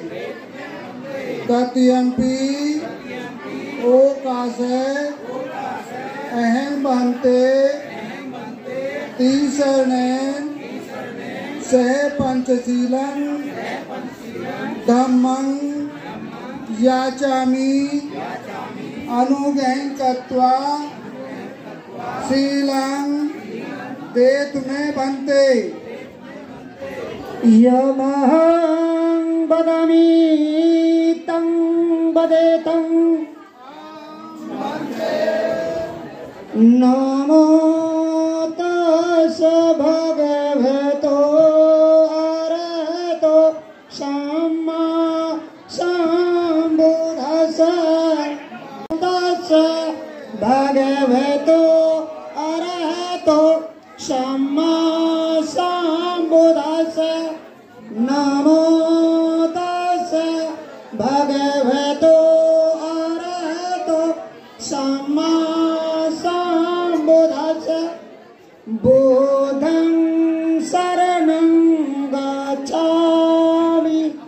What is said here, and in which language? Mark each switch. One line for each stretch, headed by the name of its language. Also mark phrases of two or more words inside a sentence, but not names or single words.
Pali: तृतीयंपि ओकाश अहं बन्ते तीसरणं सह पंचशीलं धम्मं याचामि अनुज्ञं कृत्वा शीलं देतु मे भन्ते। यमहं वदामि तं वदेतं नमो तस्य भगवतो अरहतो सम्मा सम्बुद्धस्य तस्य भगवतो अरहतो सम्मा सम्बुद्धस्य नमो तस्य भगवतो अरहतो सम्मा सम्बुद्धस्य बुद्धं शरणं गच्छामि